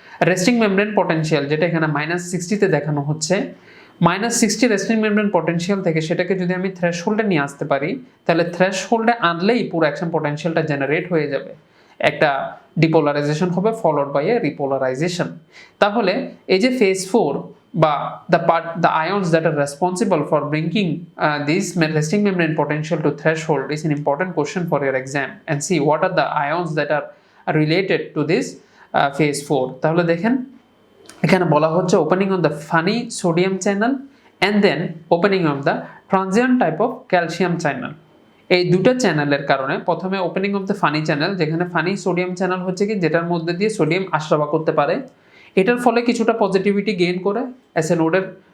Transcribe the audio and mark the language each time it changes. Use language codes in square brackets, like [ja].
[bn] Resting membrane potential যেটা এখানে -60 দেখানো হচ্ছে, -60 রেস্টিং মেমব্রেন পটেনশিয়াল থেকে সেটাকে যদি আমি থ্রেশহোল্ডে নিয়ে আসতে পারি, তাহলে থ্রেশহোল্ডে আনলেই পুরো অ্যাকশন পটেনশিয়ালটা জেনারেট হয়ে যাবে। একটা ডিপোলারাইজেশন হবে [en] Followed by a repolarisation. [bn] তাহলে এই যে ফেজ 4 বা [en] the ions that are responsible for bringing this resting membrane potential to threshold is an important question for your exam, and see what are the ions that are related to this phase 4. [bn] তাহলে দেখেন এখানে বলা হচ্ছে [en] Opening of the funny sodium channel and then opening of the transient type of calcium channel. [bn] এই দুটো চ্যানেলের কারণে প্রথমে [en] opening of the funny channel, [bn] যেখানে ফানি সোডিয়াম চ্যানেল হচ্ছে কি যেটার মধ্যে দিয়ে সোডিয়াম আসা যাওয়া করতে পারে, এটার ফলে কিছুটা পজিটিভিটি গেইন করে অ্যাসে নোডের